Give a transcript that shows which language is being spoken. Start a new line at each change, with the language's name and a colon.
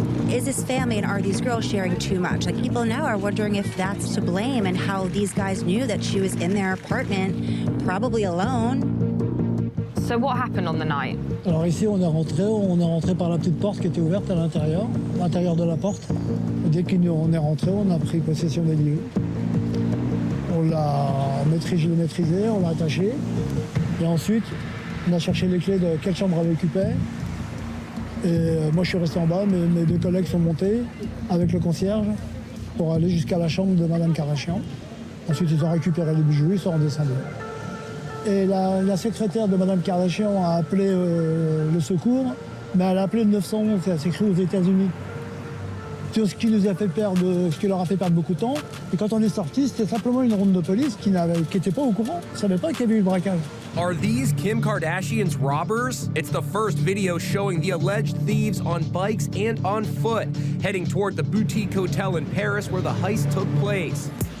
English: Is this family and are these girls sharing too much? Like, people now are wondering if that's to blame and how these guys knew that she was in their apartment, probably alone. So what happened on the night?
French: Alors ici, on est rentré par la petite porte qui était ouverte à l'intérieur de la porte. Et dès qu'on est rentré, on a pris possession des lieux. On l'a maîtrisé, on l'a attaché. Et ensuite, on a cherché les clés de quelle chambre elle occupait. Et moi, je suis resté en bas, mes deux collègues sont montés avec le concierge pour aller jusqu'à la chambre de Madame Kardashian. Ensuite, ils ont récupéré les bijoux, ils sont redescendus. Et la secrétaire de Madame Kardashian a appelé le secours, mais elle a appelé le 911, c'est écrit aux États-Unis. Ce qui leur a fait perdre beaucoup de temps. Et quand on est sorti, c'était simplement une ronde de police qui n'était pas au courant, ne savait pas qu'il y avait eu le braquage.
English: Are these Kim Kardashian's robbers? It's the first video showing the alleged thieves on bikes and on foot, heading toward the boutique hotel in Paris where the heist took place.